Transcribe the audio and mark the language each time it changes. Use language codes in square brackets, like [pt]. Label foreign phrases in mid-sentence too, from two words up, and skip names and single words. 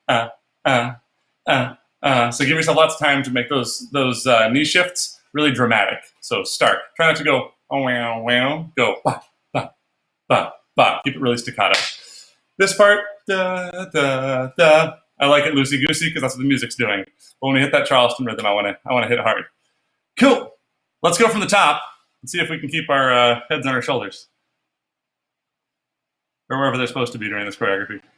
[en] So give yourself lots of time to make those knee shifts really dramatic. So start. Try not to go wow wow. Go ba ba ba ba. Keep it really staccato. This part da da da. I like it loosey goosey because that's what the music's doing. But when we hit that Charleston rhythm, I want to hit hard. Cool. Let's go from the top and see if we can keep our heads on our shoulders. Or wherever they're supposed to be during this choreography.